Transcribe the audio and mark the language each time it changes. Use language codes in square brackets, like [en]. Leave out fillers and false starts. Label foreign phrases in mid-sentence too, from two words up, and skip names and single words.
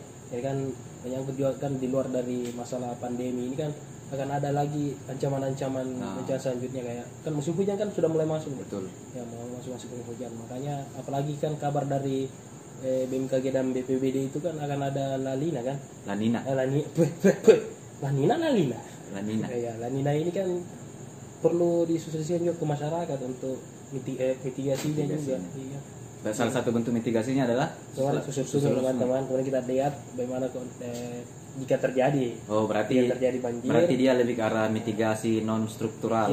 [id] Jadi kan menyangkut juga kan di luar dari masalah pandemi ini kan akan ada lagi ancaman-ancaman bencana selanjutnya kayak kan musim hujan kan sudah mulai masuk. Betul. Ya mau masuk musim hujan. Makanya apalagi kan kabar dari BMKG dan BPBD itu kan akan ada La Nina kan? La Nina. La Nina. Ya, La Nina ini kan perlu disusulkan juga ke masyarakat untuk mitigasinya juga. Iya. Dan salah satu bentuk mitigasinya adalah Susur-susur teman-teman. Kemudian kita lihat bagaimana jika terjadi. Oh, berarti terjadi banjir. Berarti dia lebih ke arah mitigasi non struktural.